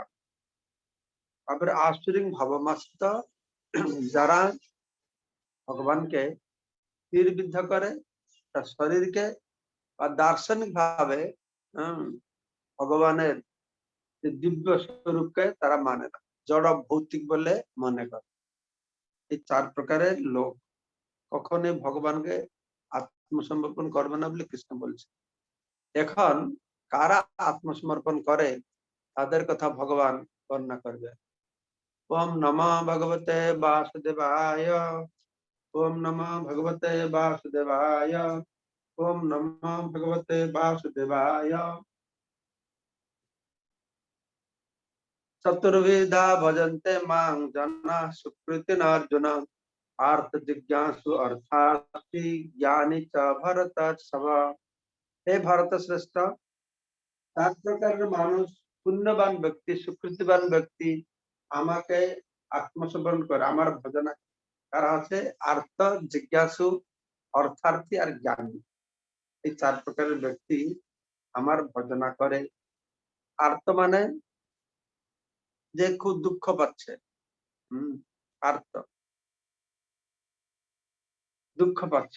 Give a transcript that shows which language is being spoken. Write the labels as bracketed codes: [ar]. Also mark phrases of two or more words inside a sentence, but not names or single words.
[bn] তারপরে [sa] আসুরিং ভাবমাশ্রিত, [bn] যারা ভগবানকে তীরবিদ্ধ করে, তার শরীরকে বা দার্শনিক ভাবে ভগবানের দিব্য স্বরূপকে তারা মানে না, জড় ভৌতিক বলে মনে করে। এই চার প্রকারের লোক কখনোই ভগবানকে আত্মসমর্পণ করবে না বলে কৃষ্ণ বলছে। এখন কারা আত্মসমর্পণ করে তাদের কথা ভগবান বর্ণনা করবে। [sa] ओम नमो भगवते वासुदेवाय। ओम नमो भगवते वासुदेवाय। ओम नमो भगवते वासुदेवाय। चतुर्विधा भजन्ते मां जना सुकृति अर्जुन। अर्थ जिज्ञासु अर्थार्थी ज्ञानी च भरत सभा। [bn] হে ভারত শ্রেষ্ঠ, 7 প্রকার মানুষ পুণ্যবান ব্যক্তি সুকৃতিবান ব্যক্তি আমাকে আত্মসমর্পণ করে আমার ভজন তারা হচ্ছে আর্ত জিজ্ঞাসু অর্থার্থী আর জ্ঞানী। এই 4 প্রকারের ব্যক্তি আমার ভজনা করে। আর্ত মানে যে খুব দুঃখ পাচ্ছে, আর্ত দুঃখ পাচ্ছে।